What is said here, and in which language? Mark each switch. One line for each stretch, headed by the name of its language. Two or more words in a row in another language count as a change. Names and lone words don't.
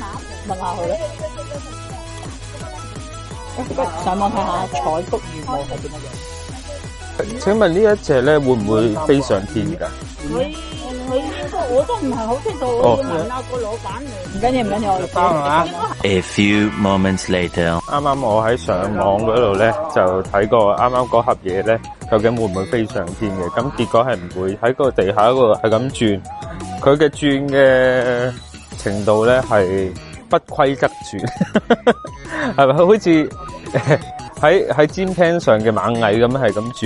Cantonese: 問下佢咧。上網睇下採菊羽毛係點樣。請問呢一隻咧會唔會飛上天㗎？我都唔係好清楚，我要問下個老闆嚟。唔緊要，我哋翻啦。
English: A few moments later，
Cantonese: 啱啱我喺上網嗰度咧就睇過啱啱嗰盒嘢咧，究竟會唔會飛上天嘅？咁結果係唔會，喺個地下嗰度係咁轉，佢嘅轉嘅程度咧係不規則轉，係咪好似喺尖廳上嘅螞蟻咁係咁轉？